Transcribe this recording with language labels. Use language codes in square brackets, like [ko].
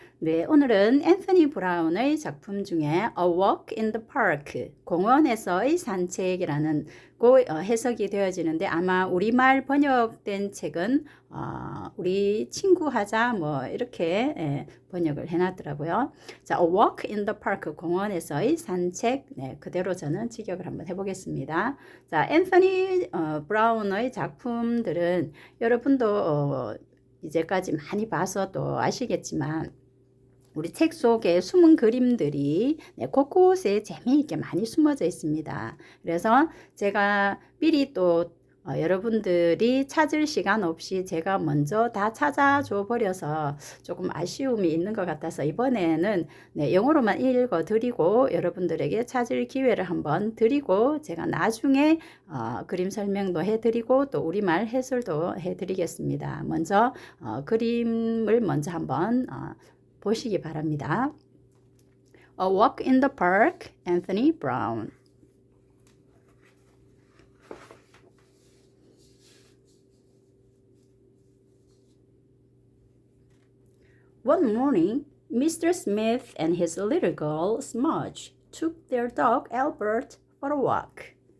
[ko] 네, 오늘은 앤서니 브라운의 작품 중에 A Walk in the Park, 공원에서의 산책이라는 해석이 되어지는데 아마 우리말 번역된 책은 우리 친구 하자 뭐 이렇게 번역을 해놨더라고요. 자, A Walk in the Park, 공원에서의 산책. 네, 그대로 저는 직역을 한번 해보겠습니다. 자, 앤서니 브라운의 작품들은 여러분도 이제까지 많이 봐서 또 아시겠지만 우리 책 속에 숨은 그림들이 곳곳에 재미있게 많이 숨어져 있습니다. 그래서 제가 미리 또 여러분들이 찾을 시간 없이 제가 먼저 다 찾아줘 버려서 조금 아쉬움이 있는 것 같아서 이번에는 영어로만 읽어 드리고 여러분들에게 찾을 기회를 한번 드리고 제가 나중에 그림 설명도 해 드리고 또 우리말 해설도 해 드리겠습니다. 먼저 그림을 먼저 한번 보시기 바랍니다. [en] A Walk in the Park, Anthony Browne. One morning, Mr. Smith and his little girl, Smudge, took their dog, Albert, for a walk.